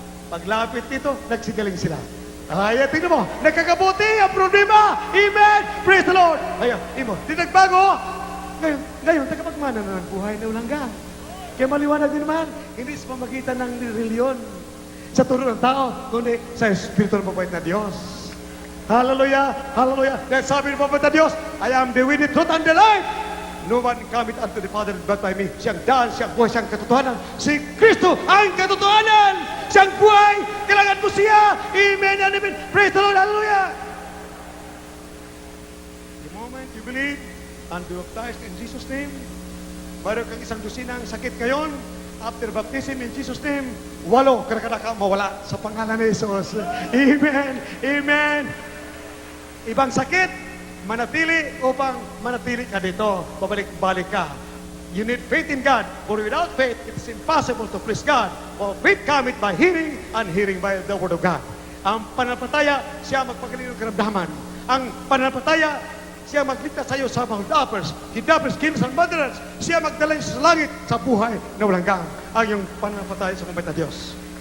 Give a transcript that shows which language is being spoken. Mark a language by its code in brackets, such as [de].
[tl] Paglapit dito, nagsigaling sila. Ay, tingnan mo, nagkakabuti ang problema. [en] Amen! Praise the Lord! [tl] Ayan, imo, di nagbago. Ngayon, tagapagmana na ng buhay na ulanggang. Kaya maliwanag din naman, hindi sa pamagitan ng reliyon, sa turo ng tao, kundi sa Espiritu ng mabait na Diyos. Hallelujah! Hallelujah! Dahil sabi ng mabait na Diyos, [en] I am the way, the truth, and the life. No one cometh unto the Father but by me. [tl] Siyang daan, siyang buhay, siyang katotohanan. Si Kristo ang katotohanan! Siyang buhay! Kailangan mo siya! [en] Amen and amen! Praise the Lord! Hallelujah! The moment you believe, and be baptized in Jesus' name. [tl] Mayroon kang isang dusinang sakit ngayon. [en] After baptism in Jesus' name, [tl] 8 ka mawala sa pangalan ni Jesus. Amen. Amen. Ibang sakit, manatili upang manatili ka dito. Babalik-balik ka. [en] You need faith in God. For without faith, it is impossible to please God. For faith cometh by hearing, and hearing by the word of God. [tl] Ang pananampalataya, siya magpagaling ng karamdaman. Ang pananampalataya, siya magligtas sa iyo sa mga kidnappers, killers, and murderers. Siya magdala sa langit sa buhay na walang hanggan. Ang iyong pananampalataya sa mabait na Diyos.